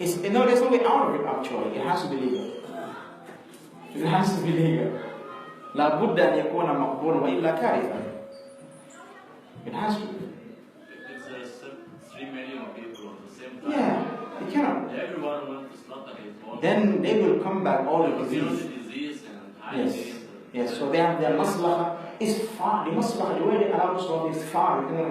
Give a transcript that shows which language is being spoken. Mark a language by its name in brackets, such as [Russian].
[English] No, there's no way out of it. Actually, it has to be legal. It has to be legal. [Arabic] لا بد أن يكون مقبول وإلا كارثة. [English] It has to be. It's 3 million people at the same time. Yeah, it cannot. Everyone wants to slaughter his own. Then they will come back all the Disease disease. and Yes. hygiene. Yes. So they have their maslaha is far. The maslaha, the way they allow to slaughter is far.